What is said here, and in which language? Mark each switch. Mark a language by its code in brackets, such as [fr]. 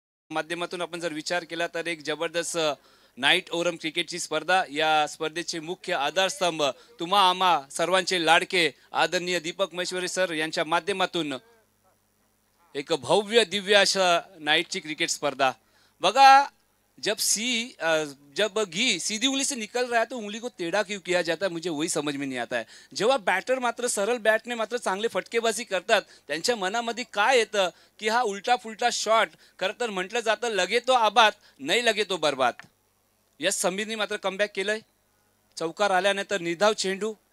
[mr] माध्यमातून आपण जर विचार केला तर एक जबरदस्त नाईट ओरम क्रिकेटची स्पर्धा. या स्पर्धेचे मुख्य आधारस्तंभ तुम्हा आम्हा सर्वांचे लाडके आदरणीय दीपक महेश्वरी सर यांच्या माध्यमातून एक भव्य दिव्य अशा नाईटची क्रिकेट स्पर्धा. [hi] बघा जब घी सीधी उंगली से निकल रहा है तो उंगली को टेढ़ा क्यों किया जाता है मुझे वही समझ में नहीं आता है. [mr] जेव्हा बॅटर मात्र सरळ बॅटने मात्र चांगले फटकेबाजी करतात त्यांच्या मनामध्ये काय येतं की हा उलटा फुलटा शॉट खरं तर म्हटलं जातं [hi] लगे तो आबाद [mr] नाही लगे तो बर्बाद. यस समीरने मात्र कमबॅक केलंय. चौकार आल्यानंतर निर्धाव चेंडू.